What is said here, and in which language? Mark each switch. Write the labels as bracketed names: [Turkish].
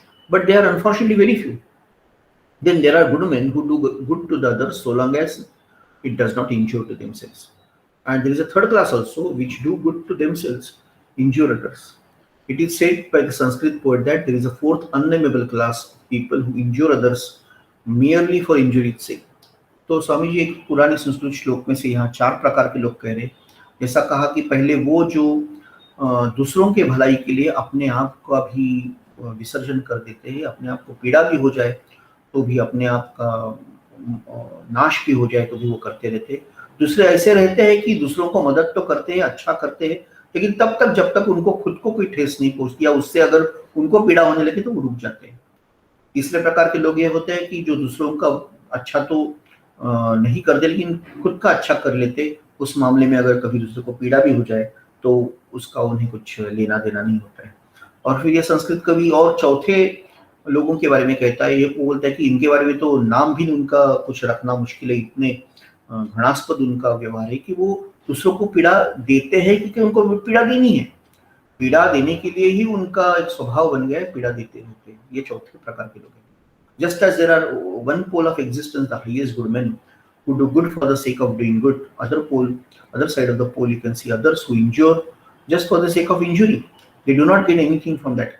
[English] But they are unfortunately very few. Then there are good men who do good to the others so long as it does not injure to themselves. And there is a third class also which do good to themselves, injure others. It is said by the Sanskrit poet that there is a fourth unnameable class of people who injure others merely for injury's sake. [Hindi] तो स्वामी जी एक पुराने संस्कृत श्लोक में से यहाँ 4 प्रकार के लोग कह रहे हैं। जैसा कहा कि पहले वो जो दूसरों के भलाई के लिए अपने आप का भी विसर्जन कर देते हैं, अपने आप को पीड़ा भी हो जाए तो भी, अपने आप का नाश भी हो जाए तो भी वो करते रहते हैं। दूसरे ऐसे रहते हैं कि दूसरों को मदद तो करते हैं, अच्छा करते हैं, लेकिन तब तक जब तक उनको खुद को कोई ठेस नहीं पहुंचती या उससे अगर उनको पीड़ा होने लगे तो वो रुक जाते हैं। तीसरे प्रकार के लोग ये होते हैं कि जो दूसरों का अच्छा तो नहीं करते लेकिन खुद का अच्छा कर लेते। उस मामले में अगर कभी दूसरे को पीड़ा भी हो जाए तो उसका उन्हें कुछ लेना देना नहीं होता है। और फिर ये संस्कृत कवि और चौथे लोगों के बारे में कहता है, ये बोलता है कि इनके बारे में तो नाम भी उनका कुछ रखना मुश्किल है, इतने घृणास्पद उनका व्यवहार है कि वो दूसरों को पीड़ा देते हैं क्योंकि उनको पीड़ा देनी है, पीड़ा देने के लिए ही उनका एक स्वभाव बन गया है, पीड़ा देते रहते हैं। ये चौथे प्रकार के लोग हैं। [English] Just as there are one pole of existence, the highest good men who do good for the sake of doing good, other side of the pole you can see others who injure just for the sake of injury. They do not gain anything from that.